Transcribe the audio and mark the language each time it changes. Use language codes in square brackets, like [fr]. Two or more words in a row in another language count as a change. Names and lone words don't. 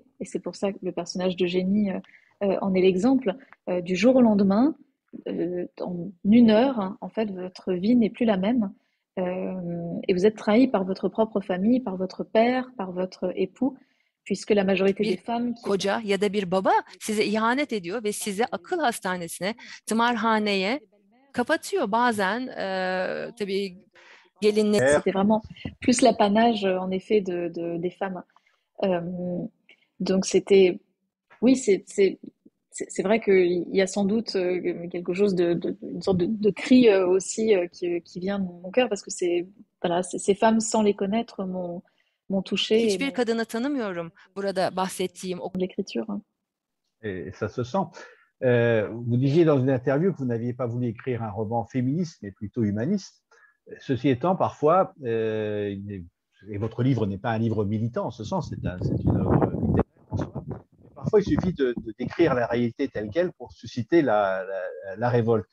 [fr] Et c'est pour ça que le personnage d'Eugénie en est l'exemple. Du jour au lendemain, en une heure, hein, en fait, votre vie n'est plus la même. Et vous êtes trahi par votre propre famille, par votre père, par votre époux, puisque la majorité des [tr] bir [fr] femmes qui [tr] koca ya da bir baba size ihanet ediyor ve sizi akıl hastanesine, tımarhaneye kapatıyor. Bazen tabii gelinler [fr] c'était vraiment plus l'apanage, en effet, des femmes. Euh, donc c'était, oui, c'est vrai qu'il y a sans doute quelque chose une sorte de cri aussi qui vient de mon cœur parce que voilà, ces femmes, sans les connaître, m'ont touchée et [tr] hiçbir kadını tanımıyorum burada bahsettiğim o [fr] l'écriture. Hein. Et ça se sent. Vous disiez dans une interview que vous n'aviez pas voulu écrire un roman féministe, mais plutôt humaniste. Ceci étant, parfois, et votre livre n'est pas un livre militant en ce sens, c'est une œuvre littéraire en soi. Parfois, il suffit de décrire la réalité telle qu'elle pour susciter la révolte.